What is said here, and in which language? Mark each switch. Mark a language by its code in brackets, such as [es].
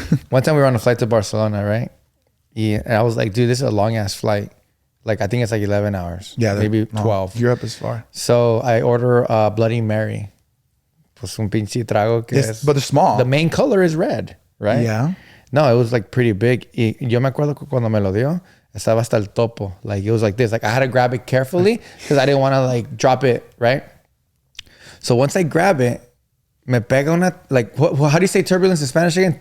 [en] One time we were on a flight to Barcelona, right? Yeah, and I was like, dude, this is a long ass flight. Like, I think it's like 11 hours. Yeah, maybe no, 12. Europe is far. So I order a Bloody Mary. [es] Pues un pinche trago que [en] Yes, [es] es. [en] but they're small. The main color is red, right? Yeah. No, it was like pretty big. [es] Y yo me acuerdo que cuando me lo dio, estaba hasta el topo. [en] Like, it was like this. Like, I had to grab it carefully because I didn't want to like drop it, right? So once I grab it, [es] me pega una, [en] like, how do you say turbulence in Spanish again?